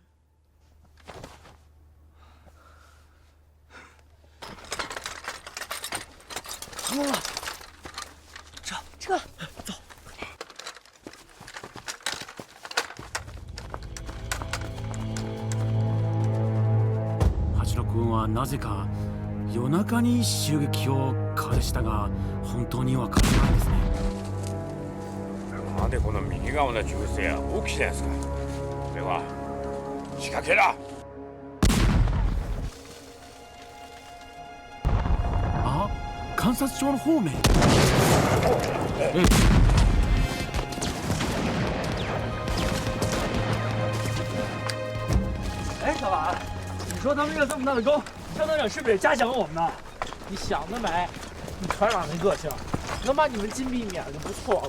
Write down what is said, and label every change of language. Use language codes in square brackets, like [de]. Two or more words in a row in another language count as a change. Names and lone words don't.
[zh] 成功了！撤！走。 [ja] 八郎君はなぜか夜中に襲撃を開始したが本当にわからないですね。なんでこの右側の銃声は起きてんすか。では仕掛けだ。あ、観察所の方面。 [zh] 哎，小马，你说他们越这么大的沟，张团长是不是也嘉奖我们呢？你想得美！你团长那个性，能把你们禁闭免了就不错了。